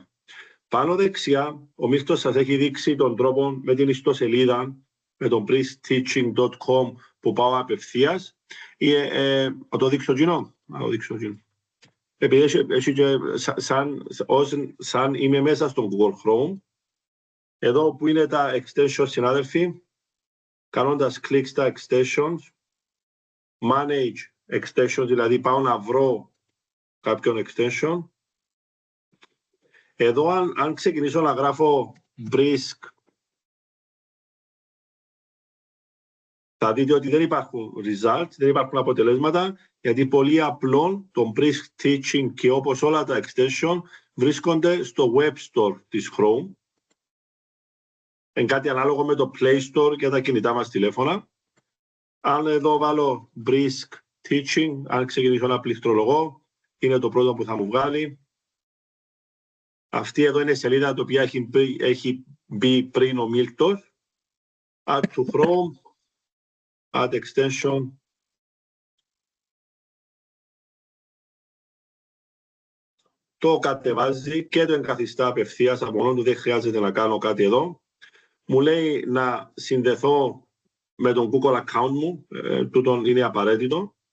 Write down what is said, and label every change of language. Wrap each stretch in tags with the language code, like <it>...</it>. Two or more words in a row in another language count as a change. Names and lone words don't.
<el>Πάνω δεξιά, ο Μίχτος σας έχει δείξει τον τρόπο με την ιστοσελίδα, με τον briskteaching.com που πάω απευθείας. Θα το δείξω Gino. Επειδή έχει και σαν είμαι μέσα στον Google Chrome, εδώ που είναι τα extensions, συνάδελφοι, κάνοντας κλικ στα extensions,</el> <en>manage extensions,</en> <el>δηλαδή πάω να βρω κάποιον extension. Εδώ αν ξεκινήσω να γράφω brisk, θα δείτε ότι δεν υπάρχουν results, δεν υπάρχουν αποτελέσματα, γιατί πολύ απλό το brisk teaching και όπως όλα τα extension βρίσκονται στο</el> <en>web store</en> <el>της Chrome. Είναι κάτι ανάλογο με το Play Store και τα κινητά μας τηλέφωνα. Αν εδώ βάλω brisk teaching, αν ξεκινήσω να πληκτρολογώ, είναι το πρώτο που θα μου βγάλει. Αυτή εδώ είναι η σελίδα η οποία έχει μπει πριν ο Μίλκτος.</el> <en>Add to Chrome, add extension.</en> <el>Το κατεβάζει και το εγκαθιστά απευθείας από μόνο του, δεν χρειάζεται να κάνω κάτι εδώ. Μου λέει να συνδεθώ με τον Google account μου, τούτον είναι απαραίτητο.</el>